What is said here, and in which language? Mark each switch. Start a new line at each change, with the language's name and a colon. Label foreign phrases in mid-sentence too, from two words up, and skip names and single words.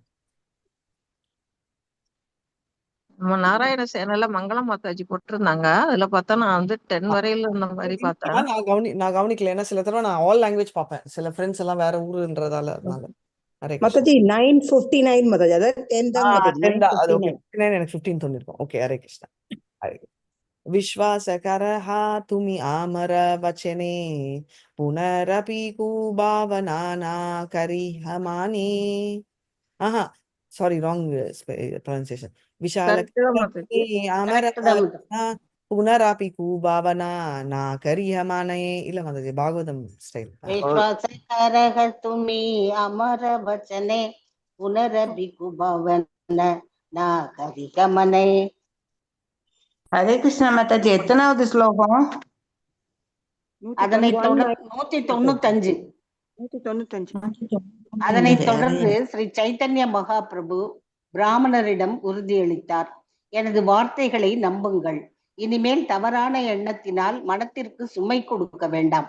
Tamil: நம்ம நாராயண சேனல்ல மங்களம் மாதாஜி போட்டிருந்தாங்க. அதுல பார்த்தா நான் வந்து 10 வரையில இருந்த மாதிரி பார்த்தேன். நான் கவனிக்கல. ஏன்னா சில தடவை நான்
English: all language
Tamil: பார்ப்பேன், சில ஃப்ரெண்ட்ஸ் எல்லாம் வேற ஊருன்றதால. அதனால மாதாஜி 9:59 மாதாஜி, அதாவது 10 தான் மாதாஜி. 9:59 எனக்கு 15 தோணிருக்கும். ஓகே, ஹரே கிருஷ்ணா.
Bangla: বিশ্বাস করহ তুমি আমার বচনে পুনরপি কুভাবনা না করিহ মনে.
English: sorry, wrong pronunciation.
Bangla: বিশাল করহ আমার পুনরপি কুভাবনা না করিহ মনে.
Tamil: இல்ல மாதாஜி, பாகவதம் ஸ்டைல்.
Bangla: বিশ্বাস করহ তুমি আমার বচনে পুনরপি কুভাবনা না করিহ মনে.
Tamil: ஹரே கிருஷ்ணா மாதாஜி, எத்தனாவது ஸ்லோகம்? அதனை தொடர்ந்து 195. அதனை தொடர்ந்து ஸ்ரீ சைத்தன்ய மகாபிரபு பிராமணரிடம் உறுதியளித்தார். எனது வார்த்தைகளை நம்புங்கள். இனிமேல் தவறான எண்ணத்தினால் மனத்திற்கு சுமை கொடுக்க வேண்டாம்.